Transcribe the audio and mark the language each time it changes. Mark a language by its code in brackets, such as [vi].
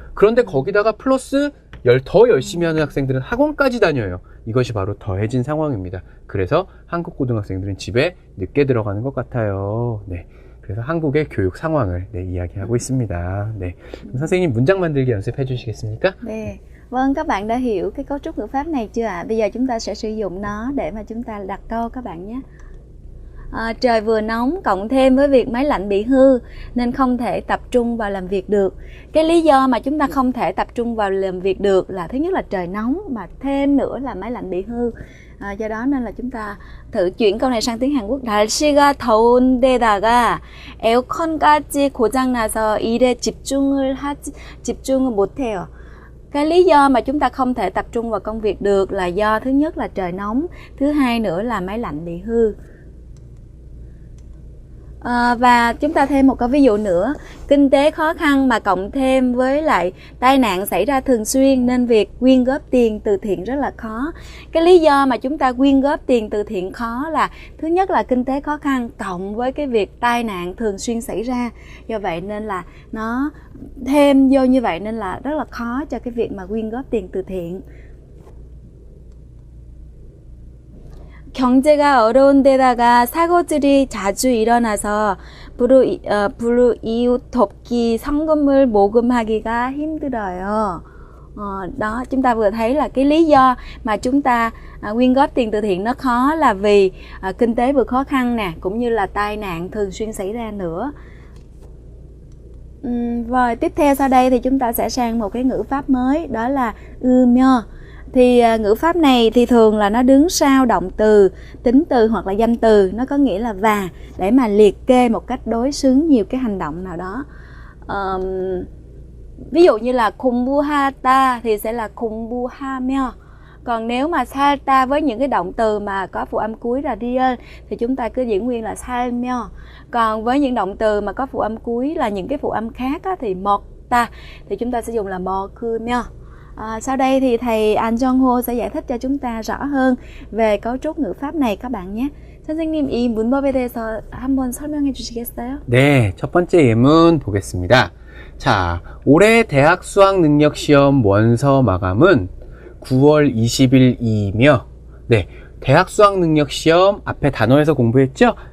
[ko] 그런데 거기다가 플러스 더 열심히 하는 학생들은 학원까지 다녀요. 이것이 바로 더해진 상황입니다. 그래서 한국 고등학생들은 집에 늦게 들어가는 것 같아요. 네. 그래서 한국의 교육 상황을 이야기하고 있습니다. 네. 그럼 선생님 문장 만들기 연습해 주시겠습니까? 네. [vi] Vâng, các bạn đã hiểu cái cấu trúc ngữ pháp này chưa ạ? Bây giờ chúng ta sẽ sử dụng nó để mà chúng ta đặt câu các bạn nhé. Trời vừa nóng cộng thêm với việc máy lạnh bị hư nên không thể tập trung vào làm việc được. Cái lý do mà chúng ta không thể tập trung vào làm việc được là thứ nhất là trời nóng, mà thêm nữa là máy lạnh bị hư. Do đó nên là chúng ta thử chuyển câu này sang tiếng Hàn Quốc. [ko] 날씨가 더운 데다가 에어컨까지 고장나서 일에 집중을 못해요. [vi] Cái lý do mà chúng ta không thể tập trung vào công việc được là do thứ nhất là trời nóng, thứ hai nữa là máy lạnh bị hư. Và chúng ta thêm một cái ví dụ nữa. Kinh tế khó khăn mà cộng thêm với lại tai nạn xảy ra thường xuyên nên việc quyên góp tiền từ thiện rất là khó. Cái lý do mà chúng ta quyên góp tiền từ thiện khó là thứ nhất là kinh tế khó khăn cộng với cái việc tai nạn thường xuyên xảy ra. Do vậy nên là nó thêm vô như vậy nên là rất là khó cho cái việc mà quyên góp tiền từ thiện. [ko] 경제가 어려운 데다가 사고들이 자주 일어나서 불우이웃 돕기 성금을 모금하기가 힘들어요. [vi] Đó, chúng ta vừa thấy là cái lý do mà chúng ta quyên góp tiền từ thiện nó khó là vì kinh tế vừa khó khăn nè, cũng như là tai nạn thường xuyên xảy ra nữa. Rồi tiếp theo sau đây thì chúng ta sẽ sang một cái ngữ pháp mới, đó là ymyo. Thì ngữ pháp này thì thường là nó đứng sau động từ, tính từ hoặc là danh từ, nó có nghĩa là và, để mà liệt kê một cách đối xứng nhiều cái hành động nào đó. Ví dụ như là 공부하다 thì sẽ là 공부하며. Còn nếu mà 살다 với những cái động từ mà có phụ âm cuối là riêng thì chúng ta cứ giữ nguyên là 살며. Còn với những động từ mà có phụ âm cuối là những cái phụ âm khác á, thì 먹다 thì chúng ta sẽ dùng là 먹으며. Sau đây thì thầy An Jong-ho sẽ giải thích cho chúng ta rõ hơn về cấu trúc ngữ pháp này các bạn nhé. [ko] 선생님, 이 문법에 대해서 한번 설명해 주시겠어요? 네, 첫 번째 예문 보겠습니다. 자, 올해 대학 수학 능력 시험 원서 마감은 9월 20일이며, 네, 대학 수학 능력 시험 앞에 단어에서 공부했죠?